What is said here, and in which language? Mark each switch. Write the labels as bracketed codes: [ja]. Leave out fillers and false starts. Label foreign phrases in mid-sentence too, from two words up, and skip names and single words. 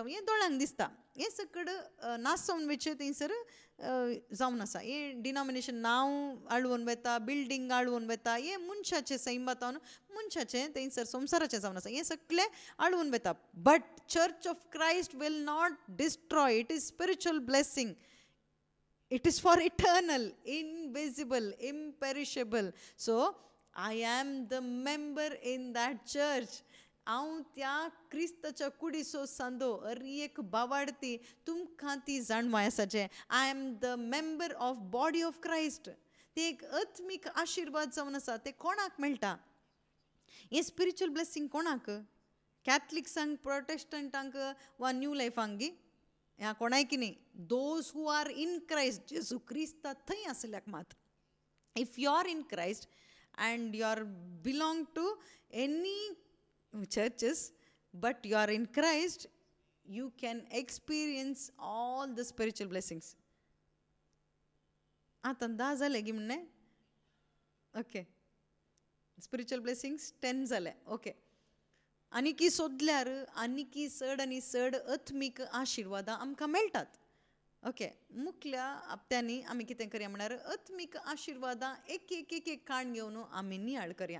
[kok] हें दोळ्यांक दिसता. हे सकड नासोवन वेचे थंयसर जावन आसा. हे डिनॉमिनेशन नांव आळवून वेता, बिल्डींग आळवून वेता, हे मनशाचें सैमातावन मनशाचें थंयसर संवसाराचें जावन आसा. हें सगळें आळवून वेता. [en] But Church of Christ will not destroy. It is spiritual blessing. It is for eternal, invisible, imperishable. So I am the member in that church. [kok] हांव त्या क्रिस्ताच्या कुडीचो सांदो, एक भावार्थी तुमकां ती जाणवाय आसाचें. [en] I am the member of body of Christ. [kok] ते एक आत्मीक आशिर्वाद जावन आसा. ते कोणाक मेळटा, हे [en] spiritual blessing [kok] कोणाक? कॅथलिक्सांक, प्रोटेस्टंटांक वा न्यू लायफांक गी? ह्या कोणाय की न्ही, [en] those who are in Christ, [kok] जेजू क्रिस्ता थंय आसल्याक मात. [en] If you are in Christ and you are belong to any churches but you are in Christ, you can experience all the spiritual blessings. [kok] आता 10 जाले गी म्हणणे. [en] OK, spiritual blessings 10 जाले. [kok] ओके, आनी की सोदल्यार आनी की चड आनी चड आत्मीक आशिर्वादां आमकां मेळटात. ओके, मुखल्या हप्त्यांनी आमी कितें करया म्हणल्यार आत्मीक आशिर्वादां एक एक एक एक काण घेवन आमी नियाळ करया.